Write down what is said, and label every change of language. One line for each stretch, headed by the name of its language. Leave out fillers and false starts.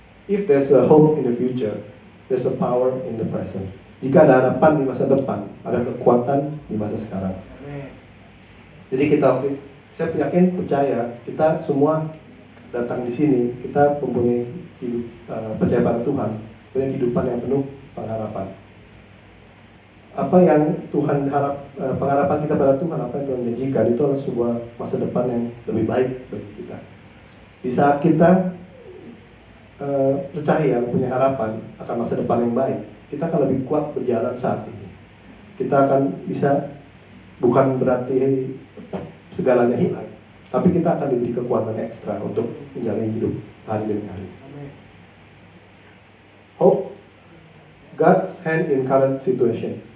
English: If there's a hope in the future, there's a power in the present.
Indonesian: Jika ada harapan di masa depan, ada kekuatan di masa sekarang. Jadi saya yakin, percaya, kita semua datang di sini, kita mempunyai hidup, percaya pada Tuhan, punya kehidupan yang penuh pengharapan. Apa yang Tuhan harap, pengharapan kita pada Tuhan, apa yang Tuhan janjikan, itu adalah sebuah masa depan yang lebih baik bagi kita. Di saat kita percaya, punya harapan akan masa depan yang baik, kita akan lebih kuat berjalan saat ini. Kita akan bisa, bukan berarti segalanya hilang, tapi kita akan diberi kekuatan ekstra untuk menjalani hidup hari demi hari.
English: Hope, God's hand in current situation.